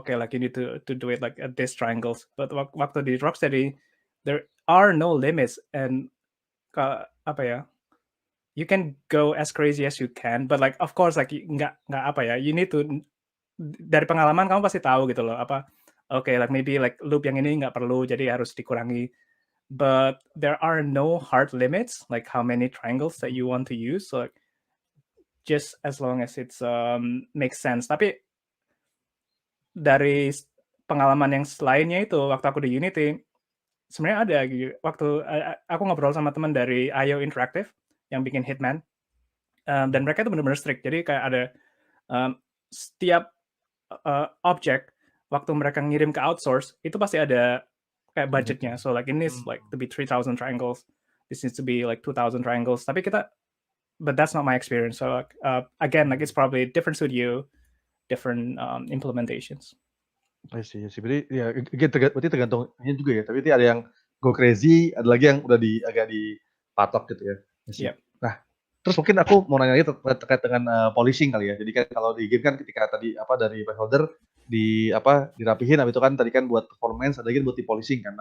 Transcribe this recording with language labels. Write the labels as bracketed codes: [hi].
[en] Okay, like you need to do it like at this triangles. But [id] waktu di [en] Rocksteady there are no limits and [id] apa ya? [en] You can go as crazy as you can, but like of course like [id] nggak apa ya? [en] You need to [id] dari pengalaman kamu pasti tahu gitu loh apa. [en] Okay, like maybe like [id] loop yang ini nggak perlu jadi harus dikurangi. [en] But there are no hard limits like how many triangles that you want to use. So like, just as long as it's makes sense. [id] Tapi dari pengalaman yang lainnya itu waktu aku di Unity sebenarnya ada gitu. Waktu aku ngobrol sama teman dari IO Interactive yang bikin Hitman dan mereka itu benar-benar strict. Jadi kayak ada setiap objek waktu mereka ngirim ke outsource itu pasti ada kayak budgetnya. [en] So like it needs like to be 3,000 triangles. This needs to be like 2,000 triangles. [id] Tapi [en] but that's not my experience. So again, like it's probably a different studio, different implementations. I see. [id] Berarti ya berarti tergantungnya juga ya. Tapi ada yang [en] go crazy, [id] ada lagi yang udah agak dipatok gitu ya. [en] Yep. [id] Nah, terus mungkin aku mau nanya lagi terkait dengan polishing kali ya. Jadi kan kalau di game kan ketika tadi dari placeholder dirapihin, habis itu kan tadi kan buat performance, ada lagi buat di polishing kan.